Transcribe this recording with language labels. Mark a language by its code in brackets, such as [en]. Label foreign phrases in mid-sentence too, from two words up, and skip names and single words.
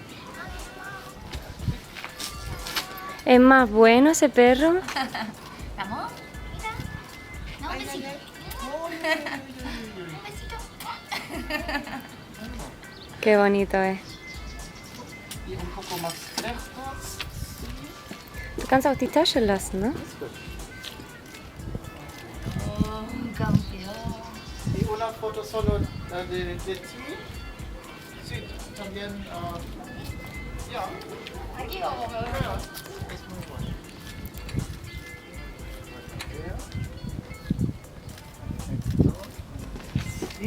[es] Es más bueno ese perro. ¿Vamos? Mira. No, un besito. Un besito. Qué bonito es. Y un poco más lejos. [de] Du kannst auch die Tasche lassen, ne? [es] Oh, campeón. Y una foto solo de ti. Sí, también. Ya. Aquí vamos, me voy. Es muy bueno. Sí.